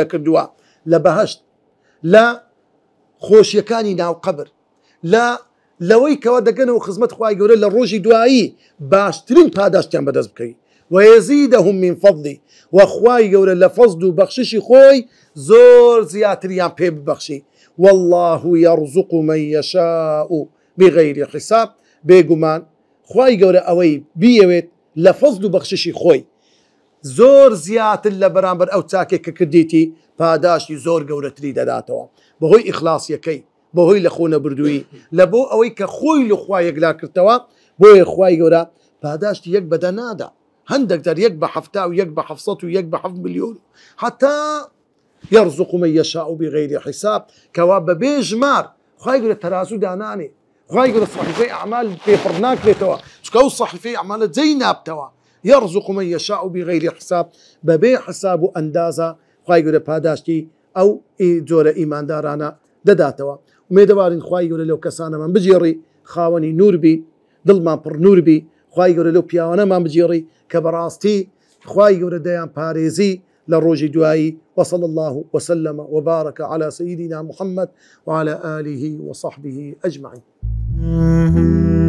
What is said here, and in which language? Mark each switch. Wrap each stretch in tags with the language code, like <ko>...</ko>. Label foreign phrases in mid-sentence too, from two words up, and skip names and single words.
<ckb>کردووە لە بەهەشت لە خۆشیەکانی ناو قەبر لەوەی کەوا دەگەنەوە خزمەت خوای گەورە لە ڕۆژی دوایی باشترین پاداشتیان بەدەست بکەی</ckb> <ar>وەیەزیدەهم من فەضلی</ar> <ckb>وەخوای گەورە لە فەزل و بەخششی خۆی زۆر زیاتریان پێ ببەخشی</ckb> <ar>والله يرزق من يشاء بغير حساب</ar> <ckb>بێگومان خوای گەورە ئەوەی بیەوێت لە فەزل و بەخششی خۆی زۆر زیاتر لە بەرامبەر ئەو چاکێک کە کردیتی پاداشتی زۆر گەورەتری دەداتەوە بەهۆی ئیخلاسیەکەی بەهۆی لە خۆ نەبردووی لە بۆ ئەوەی کە خۆی لە خوا یەکلا کردەوە بۆیە خوای گەورە پاداشتی یەک بەدە نادا هەندێک دەر یەک بە حەفتا و یەک بە حەفسەد و یەک بە حەفت ملیۆن</ckb> <ar>حتا يرزق من يشاء بغير حساب</ar> <ckb>کەوا بەبێ ژمار خوای گەورە تەرازوو دانانێ خوای گەورە صحیفەی ئەعمال پێپڕ ناکرێتەوە چکە ئەو صحیفەی ئەعمالە جێی نابتەوە</ckb> <ar>يرزق من يشاء بغير حساب</ar> <ckb>بەبێ حساب و ئەندازە خوای گەورە پاداشتی ئەو جۆرە ئیماندارانە دەداتەوە ومێدەوارین خوای گەورە لەو کەسانەمان بجێڕی خاوەنی نور بی دڵمان پڕ نور بی خوای گەورە لەو پیاوانەمان بجێڕی کە بەڕاستی خوای گەورە دەیان پارێزی لە ڕۆژی دوایی</ckb> <ar>وصلى الله وسلم وبارك على سيدنا محمد وعلى آله وصحبه أجمعين</ar>